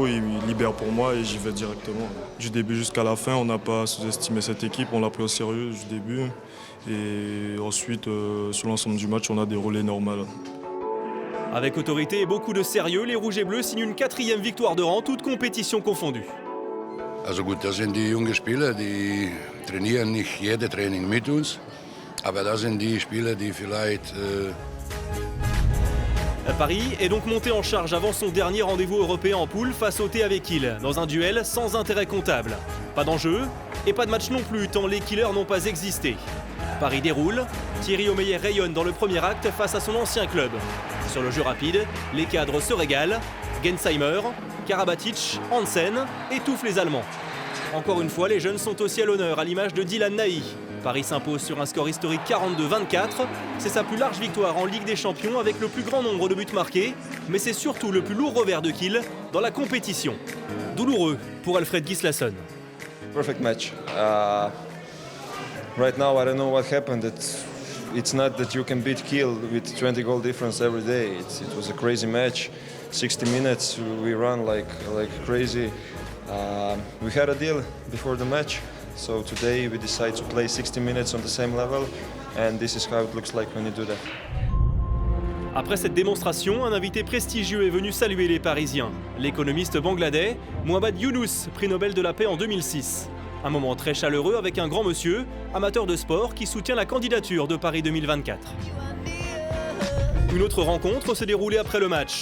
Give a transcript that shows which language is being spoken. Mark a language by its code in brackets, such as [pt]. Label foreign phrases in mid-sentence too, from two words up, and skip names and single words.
[fr] Il libère pour moi et j'y vais directement. Du début jusqu'à la fin, on n'a pas sous-estimé cette équipe. On l'a pris au sérieux du début. Et ensuite, sur l'ensemble du match, on a déroulé normal. Avec autorité et beaucoup de sérieux, les Rouges et Bleus signent une 4e victoire de rang, toutes compétitions confondues. [de] Also gut, das sind die jungen Spieler, die trainieren nicht jede Training mit uns. Aber das sind die Spieler, die vielleicht... [fr] Paris est donc monté en charge avant son dernier rendez-vous européen en poule face au TAV Kiel, dans un duel sans intérêt comptable. Pas d'enjeu et pas de match non plus, tant les killers n'ont pas existé. Paris déroule, Thierry Omeyer rayonne dans le premier acte face à son ancien club. Sur le jeu rapide, les cadres se régalent. Gensheimer, Karabatic, Hansen étouffent les Allemands. Encore une fois, les jeunes sont aussi à l'honneur, à l'image de Dylan Nahi. Paris s'impose sur un score historique 42-24. C'est sa plus large victoire en Ligue des Champions avec le plus grand nombre de buts marqués. Mais c'est surtout le plus lourd revers de Kiel dans la compétition. Douloureux pour Alfred Gislason. [en] Perfect match. Right now, I don't know what happened. It's not that you can beat Kiel with 20 goal difference every day. It was a crazy match. 60 minutes, we run like crazy. We had a deal before the match. So today we decide to play 60 minutes on the same level, and this is how it looks like when you do that. [fr] Après cette démonstration, un invité prestigieux est venu saluer les Parisiens. L'économiste bangladais Muhammad Yunus, prix Nobel de la paix en 2006. Un moment très chaleureux avec un grand monsieur, amateur de sport, qui soutient la candidature de Paris 2024. Une autre rencontre s'est déroulée après le match.